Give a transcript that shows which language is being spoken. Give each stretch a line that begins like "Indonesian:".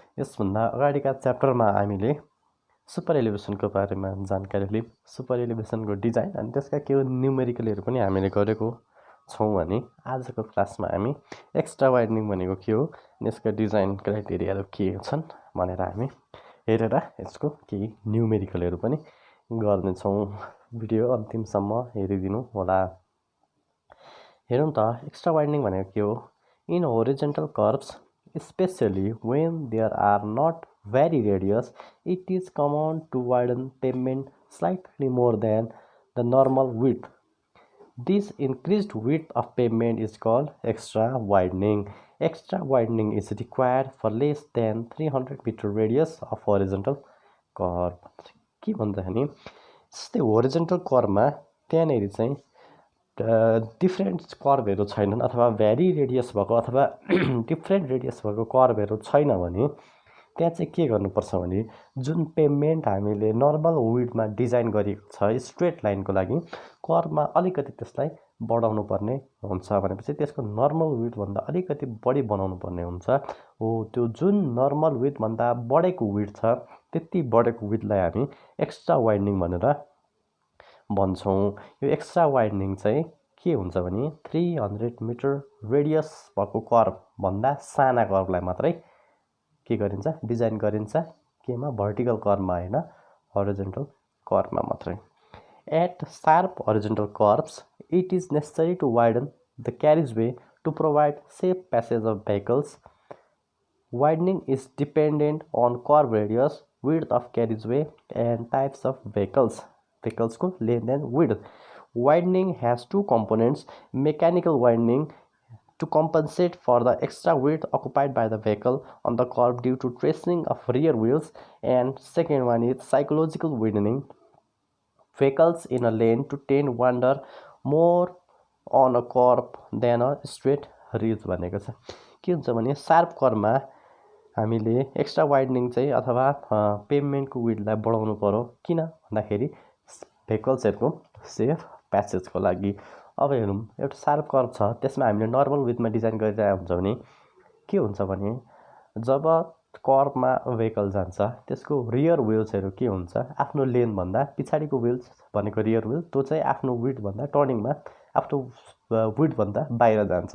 Nepali: यसभन्दा अगाडिका च्याप्टरमा हामीले सुपर एलिभेसनको बारेमा जानकारी लियौँ, सुपर एलिभेसनको डिजाइन अनि त्यसका केही न्युमेरिकलहरू पनि हामीले गरेको छौँ भने आजको क्लासमा हामी एक्स्ट्रा वाइडनिङ भनेको के हो, यसका डिजाइन क्राइटेरियाहरू के छन् भनेर हामी हेरेर यसको केही न्युमेरिकलहरू पनि गर्नेछौँ। भिडियो अन्तिमसम्म हेरिदिनु होला। हेरौँ त एक्स्ट्रा वाइडनिङ भनेको के हो।
English: In horizontal curves especially when there are not very radius, it is common to widen pavement slightly more than the normal width. This increased width of pavement is called extra widening. Extra widening is required for less than 300 meter radius of horizontal curve.
Nepali: के भन्छ भने जस्तै horizontal कर्वमा त्यहाँनेरि चाहिँ different कर्भहरू छैनन् अथवा भ्यारी radius भएको अथवा डिफ्रेन्ट रेडियस भएको कर्भहरू छैन भने त्यहाँ चाहिँ के गर्नुपर्छ भने जुन पेभमेन्ट हामीले नर्मल विड्थमा डिजाइन गरिएको छ स्ट्रेट लाइनको लागि कर्भमा अलिकति त्यसलाई बढाउनु पर्ने हुन्छ भनेपछि त्यसको नर्मल विड्थभन्दा अलिकति बढी बनाउनु पर्ने हुन्छ। हो त्यो जुन नर्मल विड्थभन्दा बढेको विड्थ छ त्यति बढेको विड्थलाई हामी एक्स्ट्रा वाइडनिङ भनेर भन्छौँ। यो एक्स्ट्रा वाइडनिङ चाहिँ के हुन्छ भने 300 मिटर रेडियस भएको कर्भभन्दा साना कर्भलाई मात्रै के गरिन्छ, डिजाइन गरिन्छ। केमा, भर्टिकल कर्भमा हैन, हरिजोन्टल कर्भमा मात्रै।
English: At sharp horizontal curves it is necessary to widen the carriageway to provide safe passage of vehicles. Widening is dependent on curve radius, width of carriageway and types of vehicles
Nepali: को
English: length and width. Widening has two components: mechanical widening to compensate for the extra width occupied by the vehicle on the curve due to tracing of rear wheels, and second one is psychological widening. Vehicles in a lane to tend wander more on a curve than a straight ridge
Nepali: भनेको छ। के हुन्छ भने sharp कर्भमा हामीले extra वाइडनिङ चाहिँ अथवा पेभमेन्टको विड्थलाई बढाउनु पर्यो। किन भन्दाखेरि भेहिकल्सहरूको सेफ प्यासेजको लागि। अब हेरौँ, एउटा शार्प कर्भ छ त्यसमा हामीले नर्मल विड्थमा डिजाइन गरिरहेको हुन्छ भने के हुन्छ भने जब कर्भमा भेहिकल जान्छ त्यसको रियर व्हिल्सहरू के हुन्छ, आफ्नो लेनभन्दा पछाडिको व्हिल्स भनेको रियर व्हिल त्यो चाहिँ आफ्नो विड्थभन्दा टर्निङमा आफ्नो विड्थभन्दा बाहिर जान्छ।